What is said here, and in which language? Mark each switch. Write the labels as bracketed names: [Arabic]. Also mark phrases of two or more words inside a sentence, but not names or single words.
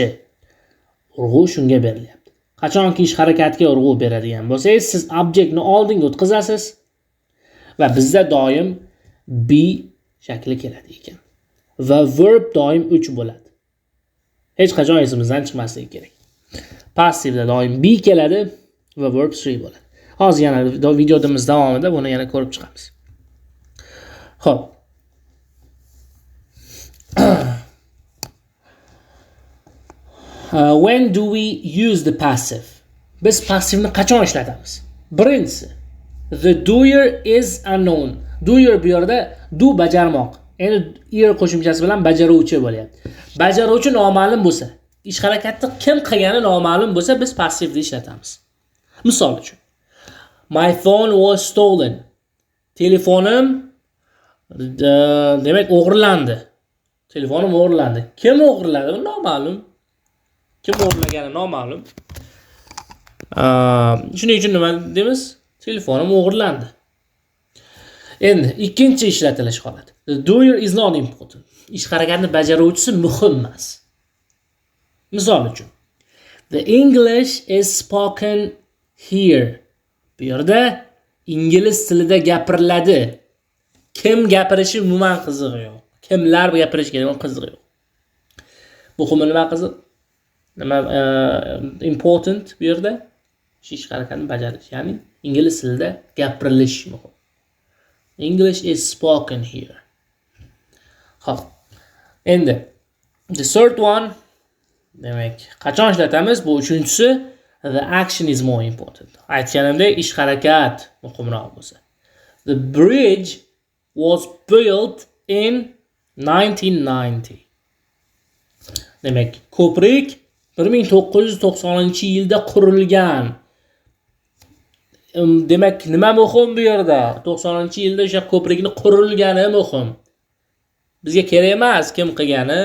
[Uzbek] Urg'u shunga berilyapti. Qachonki ish harakatiga urg'u beradigan bo'lsangiz, siz obyektni oldinga o'tkazasiz va bizda doim be shakli keladi ekan. Va verb doim 3 bo'ladi. Hech qachon esimizdan chiqmasligi kerak. Passivda doim be keladi va verb 3 bo'ladi. Hozir yana videomiz davomida buni yana ko'rib chiqamiz. Xo'p. [English] When do we use the passive? [Uzbek] Biz passivni qachon ishlatamiz? Birinchisi, [English] the doer is unknown. [Uzbek] Doer bu yerda do bajarmoq. Endi er qo'shimchasi bilan bajaruvchi bo'lyapti. Bajaruvchi noma'lum bo'lsa, ish harakatni kim qilgani noma'lum bo'lsa, biz passivni ishlatamiz. Misol uchun, [English] my phone was stolen. [Uzbek] Telefonim demak o'g'irlandi. Telefonim o'g'irlandi. Kim o'g'irladi? Noma'lum. Kim o'g'irlagani noma'lum. Shuning uchun nima deymiz? Telefonim o'g'irlandi. Endi ikkinchi ishlatilish holati. [English] The doer is not important. [Uzbek] Ish harakatni bajaruvchisi muhim emas. Misol uchun, [English] the English is spoken here. [Uzbek] Bu yerda ingliz tilida gapiriladi. Kim gapirishi umuman qizig'i yo'q. Kimlar gapirishi kerak, qizig'i yo'q. Muhimi nima qiziq? Nima important bu yerda? Ish harakatni bajarish, ya'ni ingliz tilida gapirilish muhim. [English] English is spoken here. [Uzbek] Xo'p. [English] Endi the third one, [Uzbek] demak, qachon ishlatamiz? Bu uchinchisi, [English] the action is more important. [Uzbek] Aytganimdek, ish harakat muhimroq bo'lsa. [English] The bridge was built in 1990. [Uzbek] Demak, ko'prik 1990-yilda qurilgan. Demak, nima muhim bu yerda? 90-yilda o'sha ko'prikni qurilgani muhim. Bizga kerak emas kim qilgani.